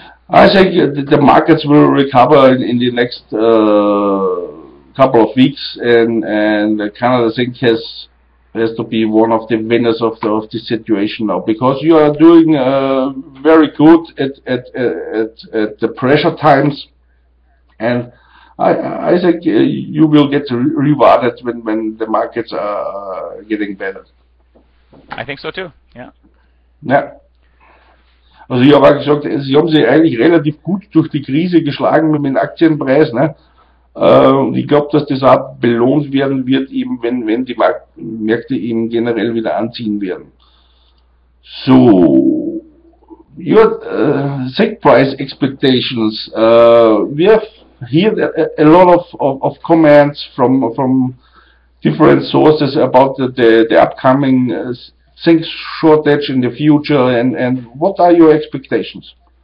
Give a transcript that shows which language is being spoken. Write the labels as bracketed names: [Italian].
[English] I think the markets will recover in the next couple of weeks, and Canada Zinc has to be one of the winners of the situation now, because you are doing very good at the pressure times, and I think you will get rewarded when the markets are getting better. I think so too. Yeah. [German] Ja. Also ich habe auch gesagt, sie haben sich eigentlich relativ gut durch die Krise geschlagen mit dem Aktienpreis, ne? Und ich glaube, dass das auch belohnt werden wird, eben wenn die Märkte eben generell wieder anziehen werden. [English] So, your zinc price expectations. We have heard a lot of comments from different sources about the upcoming zinc shortage in the future, and what are your expectations?